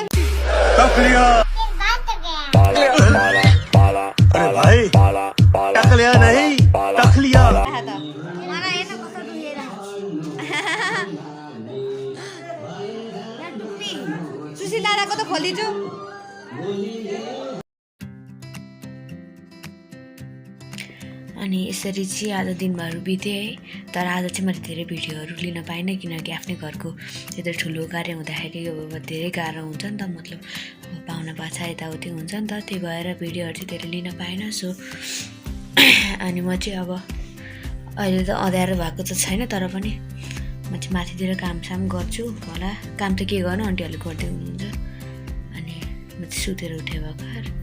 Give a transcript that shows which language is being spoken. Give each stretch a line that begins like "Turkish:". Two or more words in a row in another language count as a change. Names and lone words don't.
Hindi: तक्लिया अरे भाई टक लिया नहीं टक लिया
Nepali: सुशील दादाको त खोलिदिन्छु अनि यसरी चाहिँ आज दिनभर बिते है तर आज चाहिँ मैले धेरै भिडियोहरू लिन पाइनँ किनकि आफ्नै घरको यत्रो ठुलो कार्य हुँदाखेरि अब धेरै गाह्रो हुन्छ नि त मतलब अब पाहुना पाछा यताउति हुन्छ नि त त्यही भएर भिडियोहरू चाहिँ धेरै लिन पाइनँ सो अनि म चाहिँ अब अहिले त अँध्यारो भएको त छैन तर पनि म चाहिँ माथितिर कामसाम गर्छु होला काम त के गर्नु आन्टीहरूले गर्दै हुनुहुन्छ अनि म चाहिँ सुतेर उठेँ भर्खर